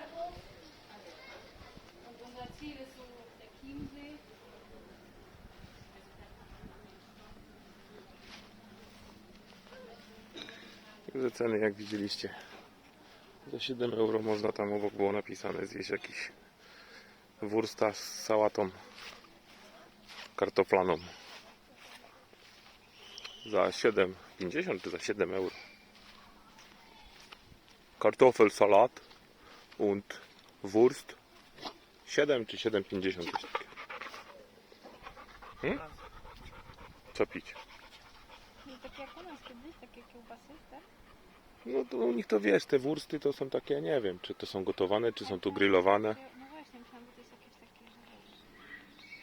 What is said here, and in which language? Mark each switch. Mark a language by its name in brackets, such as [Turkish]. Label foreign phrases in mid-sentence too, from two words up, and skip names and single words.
[Polish] Także ceny jak widzieliście. Za 7 euro można tam obok było napisane zjeść jakiś wursta z sałatą kartoflaną. Za 7,50 czy za 7 euro. [German] Kartoffelsalat und Wurst 7 czy 7,50 coś takiego. [Polish] Co pić? No tak jak u nas kiedyś, takie kiełbasy, tak? No to u nich to wiesz, te wursty to są takie, nie wiem, czy to są gotowane, czy są tu grillowane. No właśnie, myślałam, że to jest jakieś takie, że wiesz,